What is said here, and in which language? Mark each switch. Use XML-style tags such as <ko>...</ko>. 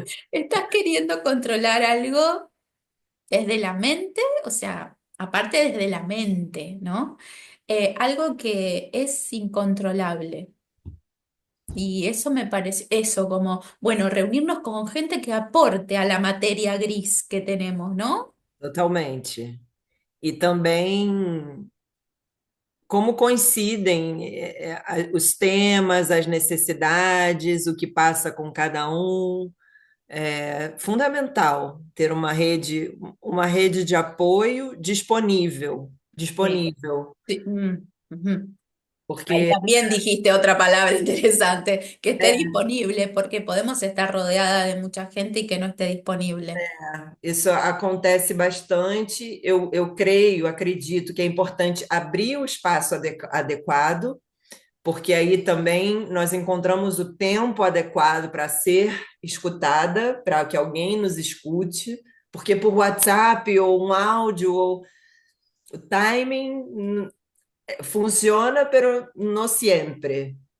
<es>¿Estás queriendo controlar algo desde la mente? O sea, aparte desde la mente, ¿no? Algo que es incontrolable. Y eso me parece, eso como, bueno, reunirnos con gente que aporte a la materia gris que tenemos, ¿no? Totalmente.</es> <pt>E também como coincidem os temas, as necessidades, o que passa com cada um. É fundamental ter uma rede de apoio</pt> <es>Sí.</es> <pt>disponível,</pt> <es>Sí, ujú. Ahí</es> <pt>porque</pt> <es>también dijiste otra palabra interesante, que esté disponible, porque podemos estar rodeada de mucha gente y que no esté disponible.</es> <pt>isso acontece bastante. Eu creio, acredito que é importante abrir o espaço adequado, porque aí também nós encontramos o tempo adequado para ser escutada, para que alguém nos escute, porque por WhatsApp ou um áudio ou o timing funciona,</pt> <es>pero no siempre.</es>